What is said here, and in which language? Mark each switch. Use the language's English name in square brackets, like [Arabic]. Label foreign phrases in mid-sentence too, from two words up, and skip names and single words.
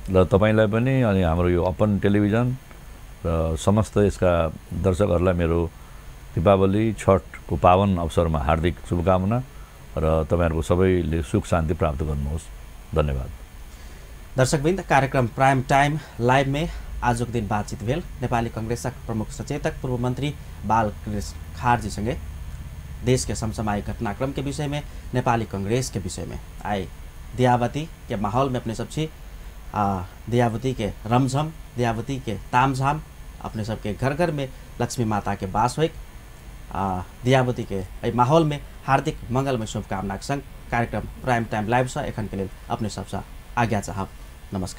[Nepali] र तपाईँलाई पनि अनि हाम्रो यो अपन टेलिभिजन र समस्त यसका दर्शकहरूलाई मेरो दीपावली छठको पावन अवसरमा हार्दिक शुभकामना र तपाईँहरूको सबैले सुख शान्ति प्राप्त गर्नुहोस्। धन्यवाद। [Maithili] दर्शकवृन्द, कार्यक्रम प्राइम टाइम लाइव में आज के दिन बातचीत भेल नेपाली कांग्रेसक प्रमुख सचेतक पूर्व मंत्री बालकृष्ण खारजी संगे देश के समसामयिक घटनाक्रम के विषय में, नेपाली कांग्रेस के विषय में आए। दियावती के माहौल में अपने सबसे दियावती के रमझम, दियावती के तामझाम, अपने सबके घर घर में लक्ष्मी माता के वास हो, दियावती के माहौल में हार्दिक मंगलमय शुभकामना संग कार्यक्रम प्राइम टाइम लाइव से एखन के लिए अपने सबसे आज्ञा चाहब।